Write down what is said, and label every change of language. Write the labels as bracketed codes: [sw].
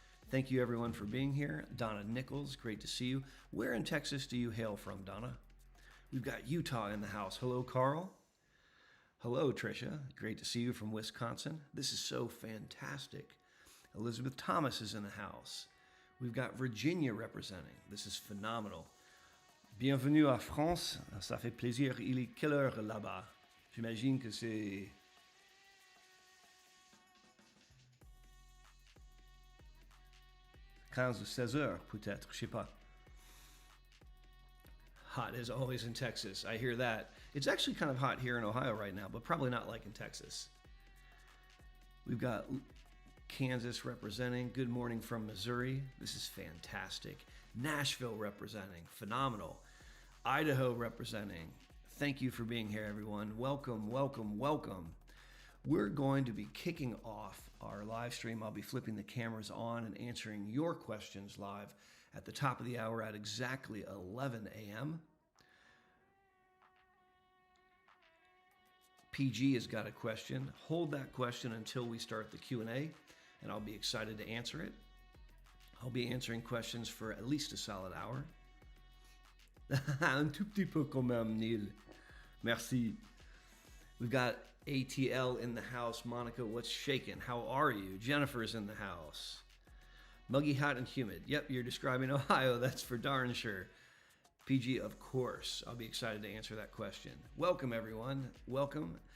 [en] Thank you, everyone, for being here. Donna Nichols, great to see you. Where in Texas do you hail from, Donna? We've got Utah in the house. Hello, Carl. Hello, Tricia. Great to see you from Wisconsin. This is so fantastic. Elizabeth Thomas is in the house. We've got Virginia representing. This is phenomenal. [fr] Bienvenue à France. Ça fait plaisir. Il est quelle heure là-bas? J'imagine que c'est 15 ou 16 heures, peut-être. Je sais pas. [en] Hot as always in Texas. I hear that. It's actually kind of hot here in Ohio right now, but probably not like in Texas. We've got Kansas representing. Good morning from Missouri. This is fantastic. Nashville representing. Phenomenal. Idaho representing. Thank you for being here, everyone. Welcome, welcome, welcome. We're going to be kicking off our live stream. I'll be flipping the cameras on and answering your questions live at the top of the hour at exactly 11 a.m. PG has got a question. Hold that question until we start the Q&A, and I'll be excited to answer it. I'll be answering questions for at least a solid hour. [fr] Un tout petit peu quand même, Neil. Merci. [en] We've got ATL in the house. Monica, what's shaking? How are you? Jennifer's in the house. Muggy, hot, and humid. Yep, you're describing Ohio. That's for darn sure. PG, of course. I'll be excited to answer that question. Welcome, everyone. Welcome.